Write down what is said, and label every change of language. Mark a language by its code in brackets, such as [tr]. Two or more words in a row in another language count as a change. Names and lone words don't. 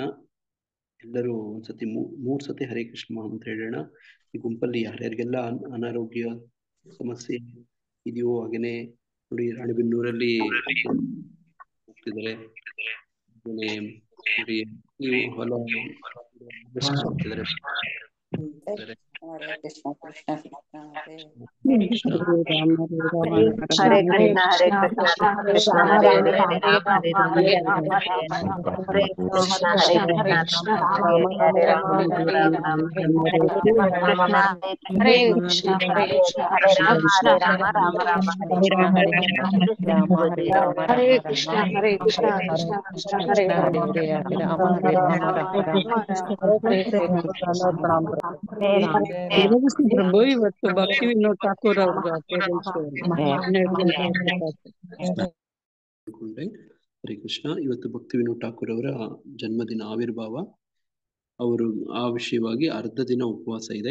[kn] ಎಲ್ಲರೂ ಒಂದ್ಸತಿ 3 ಸತಿ ಹರೇ ಕೃಷ್ಣ ಮಹಾಮಂತ್ರ ಹೇಳೋಣ. ಈ ಗುಂಪಲ್ಲಿ ಯಾರ್ಯಾರಿಗೆಲ್ಲ ಅನಾರೋಗ್ಯ ಸಮಸ್ಯೆ ಇದೆಯೋ, ಹಾಗೇನೆ ನೋಡಿ ರಾಣಿಬೆನ್ನೂರಲ್ಲಿ ಹೋಗ್ತಿದ್ದಾರೆ. ನೋಡಿ, ನೀವು ಹೊಲ ಮಾಡ್ತಿದ್ದಾರೆ. [sa] ಹರೇ ಕೃಷ್ಣ ಕೃಷ್ಣ ಕೃಷ್ಣ ಹರೇ ಹರೇ ಕೃಷ್ಣ ಹರೇ ಕೃಷ್ಣ ಕೃಷ್ಣ ಹರೇ ಹರೇ ಹರೇ ರಾಮ ಹರೇ ರಾಮ ಹರೇ ಕೃಷ್ಣ ಹರೇ ಕೃಷ್ಣ ಹರೇ ರಾಮ ಹರೇ ರಾಮ ಹರೇ ಕೃಷ್ಣ ಹರೇ ರಾಮ ರಾಮ ರಾಮ ಹರೇ ಹರೇ ರಾಮ ಹರೇ ರಾಮ ಹರೇ ಕೃಷ್ಣ ಹರೇ ಕೃಷ್ಣ ಕೃಷ್ಣ ಕೃಷ್ಣ ಹರೇ ಹರೇ ಹರೇ ರಾಮ ಹರೇ ರಾಮ [kn] ಪ್ರಭು, ಇವತ್ತು ಭಕ್ತಿ ವಿನೋದ್ ಠಾಕೂರ್ ಅವ್ರದ್ದು ಅಟೆಂಡೆನ್ಸ್ 12 ಗಂಟೆ. [sa] ಹರೇ ಕೃಷ್ಣ. [kn] ಇವತ್ತು ಭಕ್ತಿ ವಿನೋದ್ ಠಾಕೂರ್ ಅವರ ಜನ್ಮದಿನ ಆವಿರ್ಭಾವ. ಅವರು ಆ ವಿಷಯವಾಗಿ ಅರ್ಧ ದಿನ ಉಪವಾಸ ಇದೆ.